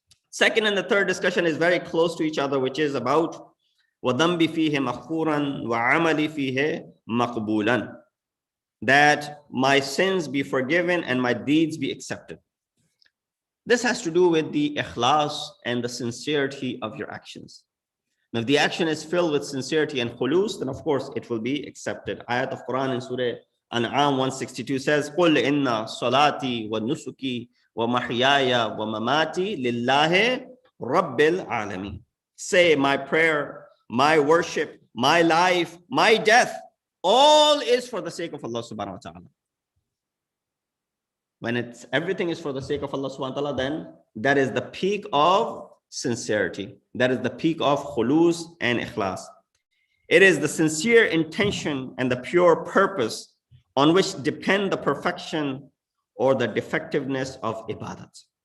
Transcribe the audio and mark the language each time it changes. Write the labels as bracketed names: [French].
[English] Second and the third discussion is very close to each other, which is about [Arabic] وَذَنْبِ فِيهِ مَغْفُورًا وَعَمَلِ فِيهِ مَقْبُولًا. [English] That my sins be forgiven and my deeds be accepted. This has to do with the ikhlas and the sincerity of your actions. Now, if the action is filled with sincerity and khulus, then of course it will be accepted. Ayat of Quran in Surah An'am 162 says, [Arabic] قُلْ إِنَّ صَلَاتِي وَنُسُكِي وَمَحْيَايَ وَمَمَاتِي لِلَّهِ رَبِّ الْعَالَمِينَ. [English] Say, my prayer, my worship, my life, my death, all is for the sake of Allah subhanahu wa ta'ala. When everything is for the sake of Allah subhanahu wa ta'ala, then that is the peak of sincerity. That is the peak of khulus and ikhlas. It is the sincere intention and the pure purpose on which depend the perfection or the defectiveness of ibadat.